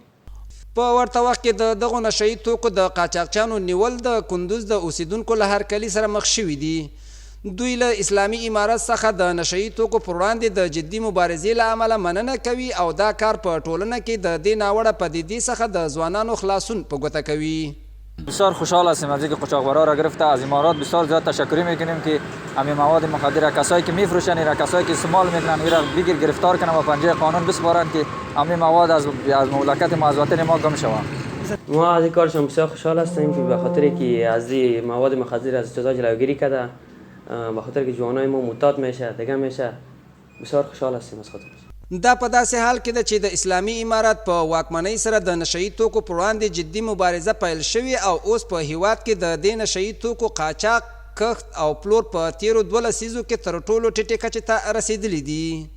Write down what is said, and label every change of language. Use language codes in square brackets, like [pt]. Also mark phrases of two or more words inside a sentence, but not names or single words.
[ps] په ورته وخت کې د دغو نشئی توکو د قاچاقچیانو نیول د کندوز د اوسیدونکو له هرکلي سره مخ شوي دي. دوی له اسلامي امارت څخه د نشئی توکو پر وړاندې د جدي مبارزې له امله مننه کوي او دا کار په ټولنه کې د دې ناوړه پدیدې څخه د ځوانانو خلاصون په ګوته کوي. [fa] بسیار خوشحال هستیم از اینکه قاچاقبرها را گرفته از امارات بسیار زیاد تشکر میکنیم که همین مواد مخدر کسایی که میفروشن را کسایی که استعمال میکنن را بگیر گرفتار کنن و پنجه قانون بسپارن که همین مواد از مملکت ما از وطن ما گم شوند. ما از این کارشان بسیار خوشحال هستیم که به خاطر که از این مواد مخدر از جزا جلوگیری کرده به خاطر که جوانای ما معتاد میشه دیگه میشه بسیار خوشحال هستیم از خاطرش. [ps] دا په داسې حال کې ده چې د اسلامي امارت په واکمنۍ سره د نشئی توکو پر وړاندې جدي مبارزه پیل شوې او اوس په هیواد کې د دې نشئی توکو قاچاق، کښت او پلور په تیرو 12 لسیزو کې تر ټولو ټیټې کچې ته رسېدلي دي.